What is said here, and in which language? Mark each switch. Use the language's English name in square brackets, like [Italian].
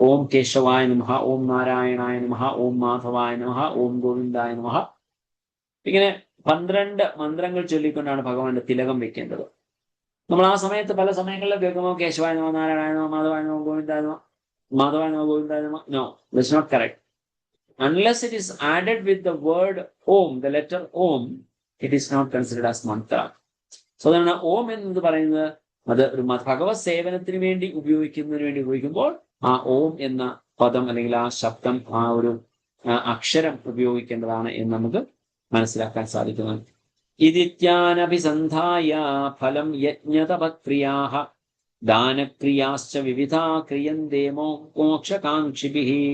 [Sanskrit] ഓം കേശവായ നമഃ, ഓം നാരായണായ നമഃ, ഓം മാധവായ നമഃ, ഓം ഗോവിന്ദായ നമഃ. [Malayalam] ഇങ്ങനെ 12 മന്ത്രങ്ങൾ ചൊല്ലിക്കൊണ്ടാണ് ഭഗവാന്റെ തിലകം വെക്കേണ്ടത്. നമ്മൾ ആ സമയത്ത് പല സമയങ്ങളിലും കേൾക്കുമ്പോൾ [Sanskrit] കേശവായ നമഃ, നാരായണായ നമഃ, മാധവായ നമഃ, ഗോവിന്ദായ നമഃ, മാധവായ നമഃ, ഗോവിന്ദായ നമഃ. [English] No, that's not correct. Unless it is added with the word Om, the letter Om, it is not considered as mantra. [Malayalam] So അതാണ് ഓം എന്ന് പറയുന്നത്. അത് ഒരു ഭഗവത് സേവനത്തിന് വേണ്ടി ഉപയോഗിക്കുമ്പോൾ ആ ഓം എന്ന പദം അല്ലെങ്കിൽ ആ ശബ്ദം, ആ ഒരു അക്ഷരം ഉപയോഗിക്കേണ്ടതാണ് എന്ന് നമുക്ക് മനസ്സിലാക്കാൻ സാധിക്കുന്നു. [Sanskrit] ഇതിത്യാനഭിസന്ധായ ഫലം യജ്ഞതപക്രിയാഃ ദാനക്രിയാശ്ച വിവിധാ ക്രിയന്തേ മോക്ഷകാംക്ഷിഭിഃ.